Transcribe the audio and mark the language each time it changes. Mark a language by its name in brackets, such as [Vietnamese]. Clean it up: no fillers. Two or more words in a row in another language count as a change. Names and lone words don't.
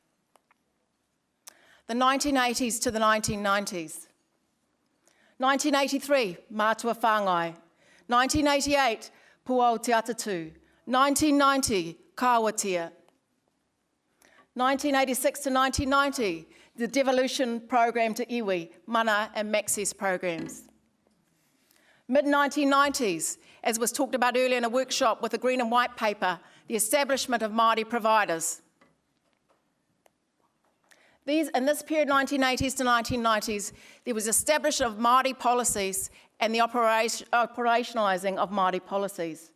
[English] The 1980s to the 1990s. 1983, Mātua Whāngai. 1988, Puao Te Atatu. 1990, Kāwatia. 1986 to 1990, the devolution program to iwi, mana and Maxis programs. Mid-1990s, as was talked about earlier in a workshop with the Green and White paper, the establishment of Māori providers. In this period, 1980s to 1990s, there was establishment of Māori policies and the operationalising of Māori policies.